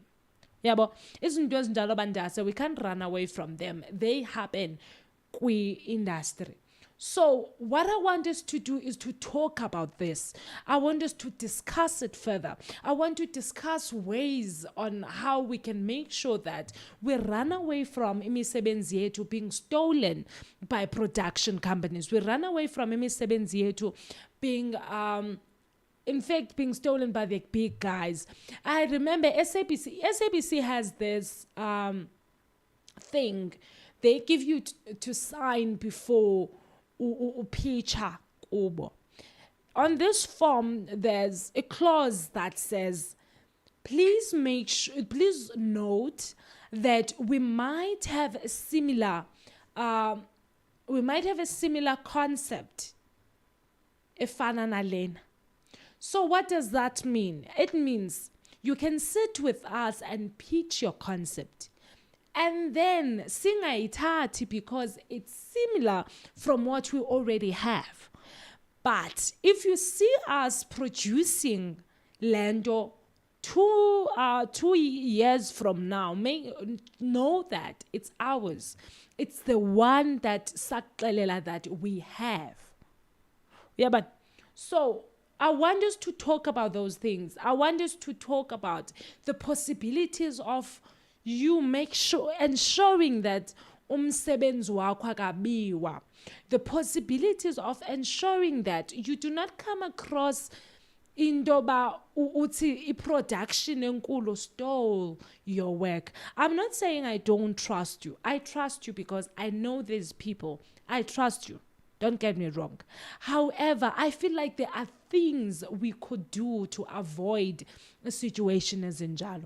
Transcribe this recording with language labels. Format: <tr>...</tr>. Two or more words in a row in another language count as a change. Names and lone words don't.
<en>Yeah, but so we can't run away from them. They happen in industry. So what I want us to do is to talk about this. I want us to discuss it further. I want to discuss ways on how we can make sure that we run away from</en> <zu>imisebenzi yethu</zu> <en>being stolen by production companies. We run away from</en> <zu>imisebenzi yethu</zu> <en>being in fact being stolen by the big guys. I remember SABC has this thing. They give you to sign before</en> <zu>upicha kubo.</zu> <en>On this form, there's a clause that says, please note that we might have a similar concept.</en> <zu>Efana na lena.</zu> <en>So what does that mean? It means you can sit with us and pitch your concept. And then singayithathi because it's similar from what we already have. But if you see us producing Lando 2 years from now, know that it's ours. It's the one that we have. Yeah, but so I want us to talk about those things. I want us to talk about the possibilities of you ensuring that</en> <zu>umsebenzi wakho akabiwa.</zu> <en>The possibilities of ensuring that you do not come across</en> <zu>indoba uthi i-production enkulu</zu> <en>stole your work. I'm not saying I don't trust you. I trust you because I know these people. I trust you. Don't get me wrong. However, I feel like there are things we could do to avoid a situation as injalo.</en>